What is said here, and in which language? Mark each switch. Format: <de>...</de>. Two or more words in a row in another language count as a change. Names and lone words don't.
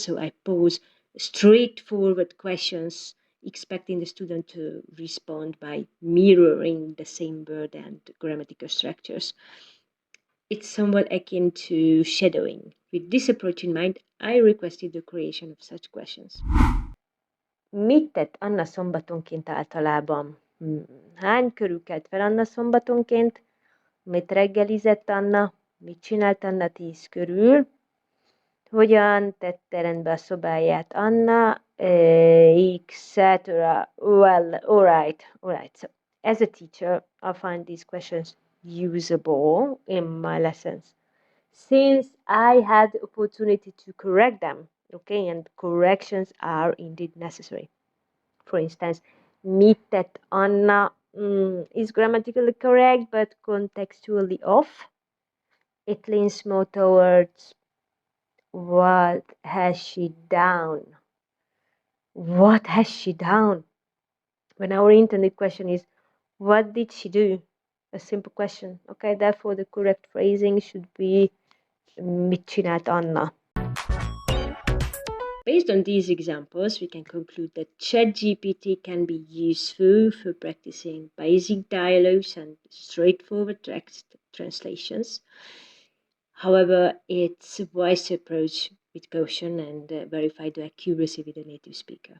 <en>So I pose straightforward questions, expecting the student to respond by mirroring the same word and grammatical structures. It's somewhat akin to shadowing. With this approach in mind, I requested the creation of such questions.</en> <hu>Mit tett Anna szombatonként általában? Hány körül kelt fel Anna szombatonként? Mit reggelizett Anna? Mit csinált Anna 10 körül? Hogyan tette rendbe a szobáját Anna?</hu> <en>Etc. Well, alright. So, as a teacher, I find these questions usable in my lessons, since I had the opportunity to correct them, okay, and corrections are indeed necessary. For instance,</en> <hu>mit tett Anna</hu> <en>is grammatically correct, but contextually off. It leans more towards what has she done? What has she done? When our intended question is, what did she do? A simple question, okay? Therefore, the correct phrasing should be</en> <hu>mit csinált Anna.</hu> <en>Based on these examples, we can conclude that ChatGPT can be useful for practicing basic dialogues and straightforward text translations. However, it's wise to approach with caution and verify the accuracy with a native speaker.</en>